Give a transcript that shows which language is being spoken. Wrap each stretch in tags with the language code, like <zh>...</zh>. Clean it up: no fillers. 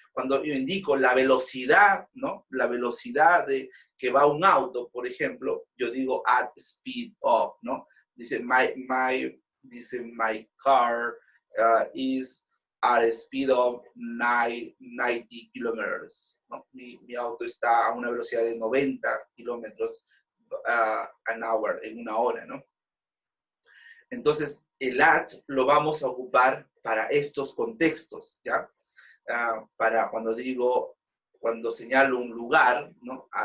<es>Cuando yo indico la velocidad, ¿no? La velocidad de que va un auto, por ejemplo, yo digo</es> <en>at speed of,</en> <es>¿no? Dice,</es> <en>my car is at a speed of 90 kilometers.</en> <es>¿No? Mi auto está a una velocidad de 90 kilómetros</es> <en>an hour,</en> <es>en una hora, ¿no? Entonces, el at lo vamos a ocupar para estos contextos, ¿ya? Para cuando señalo un lugar, ¿no?</es>